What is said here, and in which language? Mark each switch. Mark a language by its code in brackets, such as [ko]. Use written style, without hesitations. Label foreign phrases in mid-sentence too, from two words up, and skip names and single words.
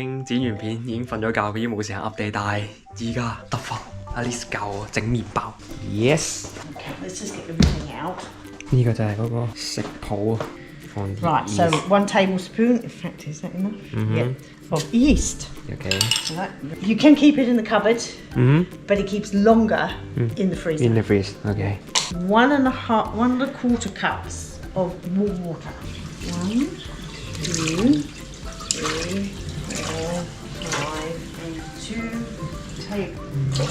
[yue] 經剪完片，已經瞓咗覺，已經冇時間 update，但係而家得閒 [en] at least [yue] 教我整麵包。Yes。 [en] Okay, let's just get everything out. [yue] 呢個就係嗰個食譜啊，放啲 [en] Right, so 1 tablespoon. In fact, is that enough? Yeah. Of yeast. Okay. Right. You can keep it in the cupboard, but it keeps longer in the freezer. In the freeze. Okay. 1.25 cups of warm water. 1, 2, 3, 4, 5, and 2 tablespoons.